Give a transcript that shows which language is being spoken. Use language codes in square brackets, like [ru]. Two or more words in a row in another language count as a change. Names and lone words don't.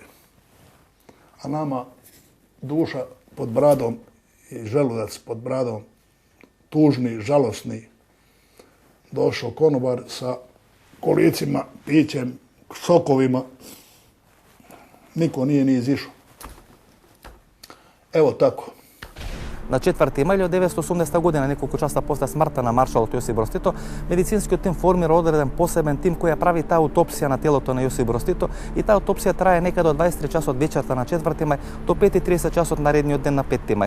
[bs] A nama duša pod bradom i želudac pod bradom, tužni, žalosni. Došao konobar sa kolicima, pićem, sokovima. Niko nije ni izišao. Evo tako. [mk] На 4 мај 1980 година, неколку часа после смртта на маршалот Јосип Брз Тито, медицинскиот тим формира одреден посебен тим кој ја прави таа аутопсија на телото на Јосип Брз Тито и таа аутопсија трае некаде од 23 часот вечерта на 4 мај до 5:30 часот наредниот ден на 5 мај.